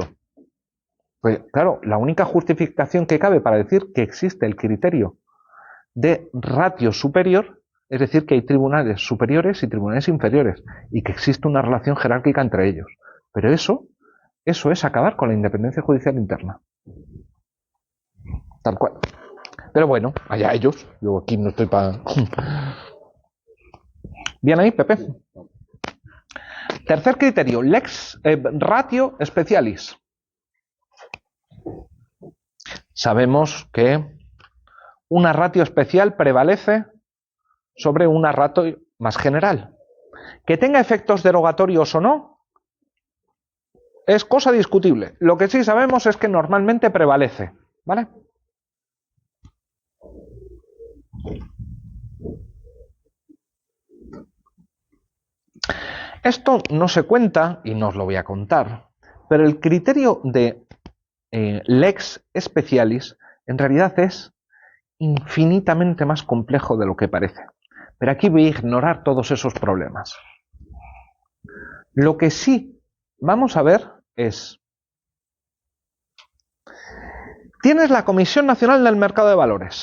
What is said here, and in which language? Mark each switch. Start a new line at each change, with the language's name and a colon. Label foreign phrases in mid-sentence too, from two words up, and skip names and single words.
Spanish: Pues claro, la única justificación que cabe para decir que existe el criterio de
Latin: ratio superior,
Spanish: es decir, que hay tribunales superiores y tribunales inferiores, y que existe una relación jerárquica entre ellos. Pero eso es acabar con la independencia judicial interna. Tal cual. Pero bueno, allá ellos. Yo aquí no estoy para... Bien ahí, Pepe. Tercer criterio,
Latin: lex ratio specialis.
Spanish: Sabemos que una ratio especial prevalece sobre una ratio más general. Que tenga efectos derogatorios o no, es cosa discutible. Lo que sí sabemos es que normalmente prevalece, ¿vale? Esto no se cuenta, y no os lo voy a contar, pero el criterio de
Latin: lex specialis
Spanish: en realidad es infinitamente más complejo de lo que parece. Pero aquí voy a ignorar todos esos problemas. Lo que sí vamos a ver es... Tienes la Comisión Nacional del Mercado de Valores.